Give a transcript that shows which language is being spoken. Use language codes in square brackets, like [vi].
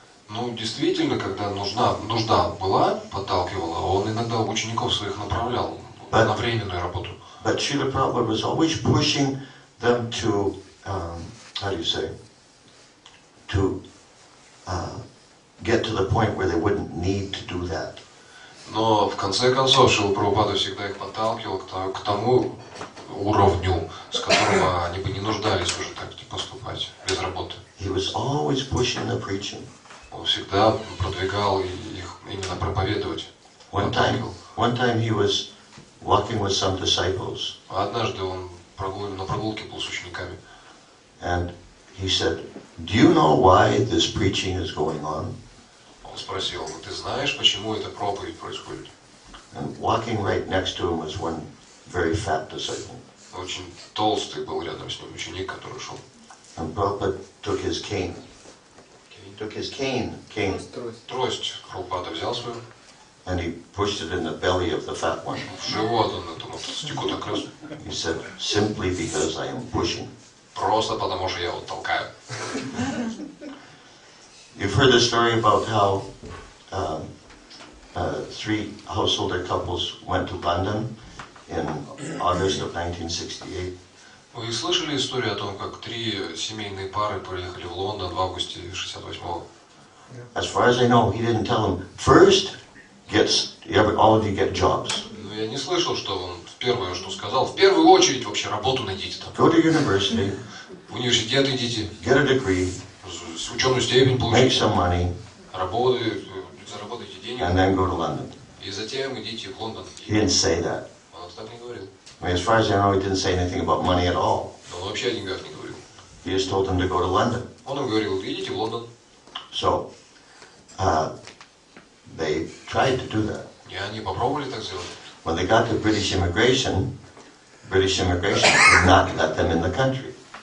[ru] Ну, действительно, когда нужда была, подталкивала, он иногда учеников своих направлял на временную работу. [en] But Srila Prabhupada was always pushing them to, how do you say, to get to the point where they wouldn't need to do that. [ru] Но в конце концов Шрила Прабхупада всегда их подталкивал к тому уровню, с которого они бы не нуждались уже так поступать, без работы. [en] He was always pushing the preaching. [ru] Он всегда продвигал их именно проповедовать. [en] One time he was walking with some disciples. [ru] Однажды он на прогулке был с учениками. [en] And he said, do you know why this preaching is going on? [ru] Он спросил, ты знаешь, почему эта проповедь происходит? [en] And walking right next to him was one very fat disciple. [ru] Очень толстый был рядом с ним ученик, который шел. [en] And Prabhupada took his cane. [ru] Трость Прабхупада взял свою. [en] And he pushed it in the belly of the fat one. [ru] В живот он этому толстяку так раз. [en] He said, simply because I am pushing. [ru] Просто потому что я вот толкаю. [en] You've heard the story about how 3 householder couples went to London in August of 1968. [ru] Вы слышали историю о том, как 3 семейные пары приехали в Лондон в августе 68-го? [en] As far as I know, he didn't tell them, first, all of you get jobs. [ru] Но я не слышал, что он первое, что сказал, в первую очередь вообще работу найдите там. [en] Go to university, [ru] В университет идите, [en] get a degree, [ru] ученую степень [en] make [ru] получите, [en] some money, [ru] заработайте денег, [en] and then go to London. [ru] и затем идите в Лондон. [en] He didn't say that. [ru] Он так не говорил. [en] I mean, as far as I know, he didn't say anything about money at all. [ru] Но он вообще о деньгах не говорил. [en] He just told them to go to London. [ru] Он им говорил, идите в Лондон. [en] So, they tried to do that. [ru] И они попробовали так сделать. [en] When they got to British immigration would not let them in the country.